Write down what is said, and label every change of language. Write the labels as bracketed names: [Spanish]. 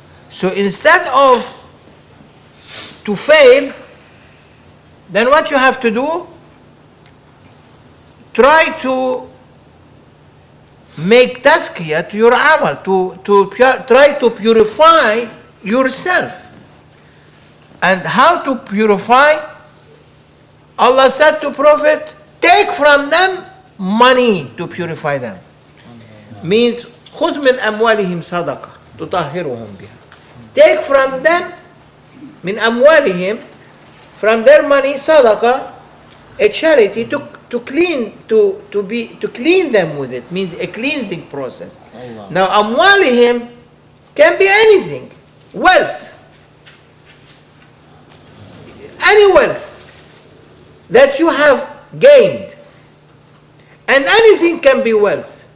[English] So instead of to fail, then what you have to do, try to make tazkiyah to your amal, try to purify yourself. And how to purify? Allah said to Prophet, take from them money to purify them. Means, [Arabic] خُذْ مِنْ أَمْوَالِهِمْ صَدَقَةً تُطَهِّرُهُمْ بِهَا. [English] Take from them, min amwalihim, from their money, sadaqah, a charity to clean them with it. Means a cleansing process. Allah. Now amwalihim can be anything, wealth, any wealth that you have gained, and anything can be wealth.